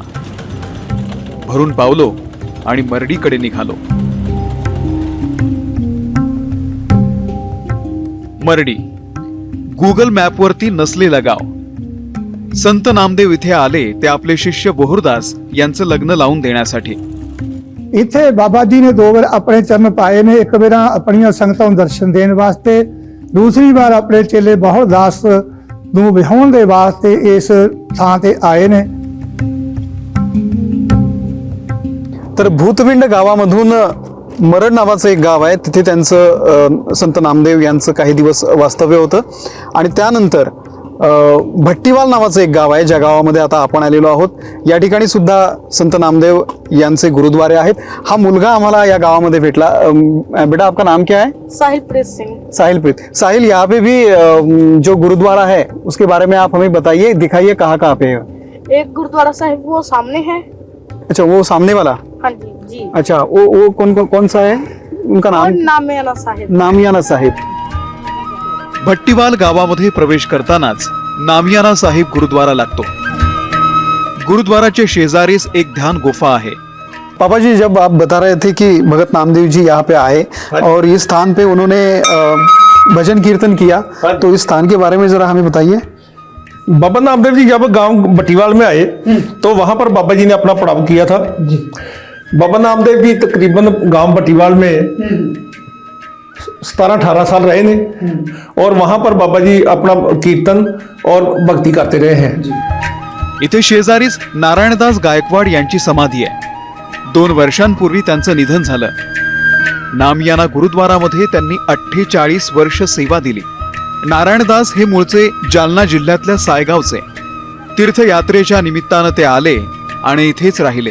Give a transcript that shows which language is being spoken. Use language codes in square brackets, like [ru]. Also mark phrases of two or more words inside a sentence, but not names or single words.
[mr] भरून पावलो आणि मरडीकडे निघालो. मरडी गुगल मॅपवरती नसलेलं गाव. संत नामदेव इथे आले ते आपले शिष्य बोहरदास यांचं लग्न लावून देण्यासाठी. [pa] ਇੱਥੇ ਬਾਬਾ ਜੀ ਨੇ 2 ਵਾਰ ਆਪਣੇ ਚਰਨ ਪਾਏ ਨੇ, ਇੱਕ ਵਾਰ ਆਪਣੀਆਂ ਸੰਗਤਾਂ ਨੂੰ ਦਰਸ਼ਨ ਦੇਣ ਵਾਸਤੇ, ਦੂਸਰੀ ਵਾਰ ਆਪਣੇ ਚੇਲੇ ਬਹੁਦਾਸ ਨੂੰ ਵਿਆਹਣ ਦੇ ਵਾਸਤੇ ਇਸ ਥਾਂ ਤੇ ਆਏ ਨੇ. [mr] तर भूतविंड गावामधून मरड नावाचं एक गाव आहे, तिथे त्यांचं संत नामदेव यांचं काही दिवस वास्तव्य होतं. आणि त्यानंतर भट्टीवाल नावाचं एक गाव आहे, ज्या गावामध्ये आता आपण आलेलो आहोत. या ठिकाणी सुद्धा संत नामदेव यांचे गुरुद्वारे आहेत. हा मुलगा आम्हाला या गावामध्ये भेटला. [hi] बेटा आपका नाम क्या है? साहिलप्रीत सिंह। साहिलप्रीत. साहिल, यहाँ पे भी जो गुरुद्वारा है उसके बारे में आप हमें बताइए, दिखाइए कहाँ कहाँ पे है. एक गुरुद्वारा साहिब वो सामने है। अच्छा, वो सामने वाला? हाँ जी जी। अच्छा, वो कौन सा है? उनका और नाम? नामियाना साहिब। नामियाना साहिब. [mr] भट्टीवाल गावामध्ये प्रवेश करतानाच नामियाना साहिब गुरुद्वारा लागतो. गुरुद्वाराचे शेजारीच एक ध्यान गुफा आहे. [hi] पापा जी, जब आप बता रहे थे कि भगत नामदेव जी यहाँ पे आए और इस स्थान पे उन्होंने भजन कीर्तन किया, तो इस स्थान के बारे में जरा हमें बताइए. बाबा नामदेव जी जब गांव भट्टीवाल में आए तो वहां पर बाबा जी ने अपना पड़ाव किया था। बाबा नामदेव जी तकरीबन गांव भट्टीवाल में 17-18 साल रहे ने और वहां पर बाबा जी अपना कीर्तन और भक्ति करते रहे हैं। [mr] इथे शेजारीच नारायणदास गायकवाड यांची समाधी आहे. 2 वर्षांपूर्वी त्यांचं निधन झालं. नामियाना गुरुद्वारामध्ये त्यांनी 48 वर्ष सेवा दिली. नारायणदास हे मूळचे जालना जिल्ह्यातल्या सायगावचे. तीर्थयात्रेच्या निमित्तानं ते आले आणि इथेच राहिले.